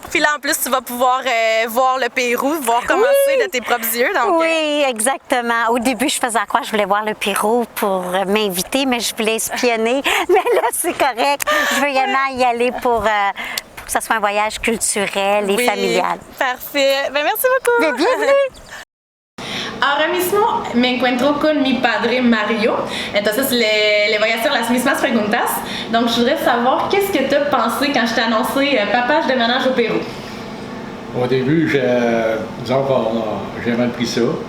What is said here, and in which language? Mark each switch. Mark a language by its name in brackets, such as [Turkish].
[French] Puis là, en plus, tu vas pouvoir voir le Pérou, voir comment c'est de tes propres yeux. Donc, oui, exactement. Au début, je faisais croire que je voulais voir le Pérou pour m'inviter, mais je voulais espionner. Mais là, c'est correct. Je veux y aller pour que ce soit un voyage culturel et familial. Parfait. Ben, merci beaucoup. Mais bienvenue. [Spanish] Ahora mismo me encuentro con mi padre Mario. Entonces le voy a hacer las mismas preguntas. [French] Donc je voudrais savoir qu'est-ce que tu as pensé quand je t'ai annoncé papa, je déménage au Pérou. Au début, disons que j'ai mal pris ça.